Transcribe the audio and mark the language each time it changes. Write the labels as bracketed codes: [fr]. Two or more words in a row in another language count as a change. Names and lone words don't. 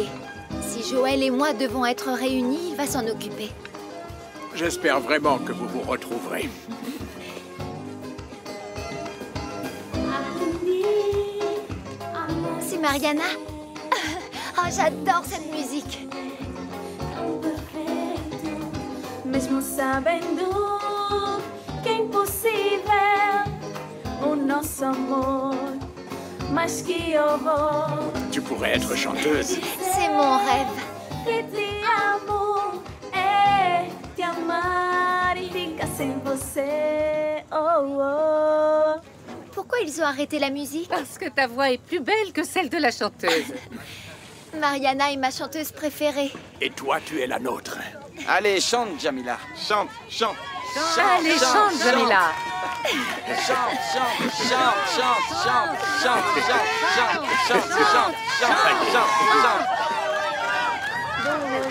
[fr] Si Joël et moi devons être réunis, il va s'en occuper. J'espère vraiment que vous vous retrouverez. C'est Mariana? Oh, j'adore cette musique. [pt] Mesmo sabendo que é impossível o nosso amor, mas que horror. [fr] Tu pourrais être chanteuse. C'est mon rêve. [pt] Que te amo é te amar e ficar sem você. Oh, oh. [fr] Pourquoi ils ont arrêté la musique? Parce que ta voix est plus belle que celle de la chanteuse. Mariana est ma chanteuse préférée. Et toi, tu es la nôtre. Allez, chante, Jamila. Chante, chante. Allez, chante, Jamila. Chante, chante, chante, chante, chante, chante, chante, chante, chante, chante, chante, chante, chante.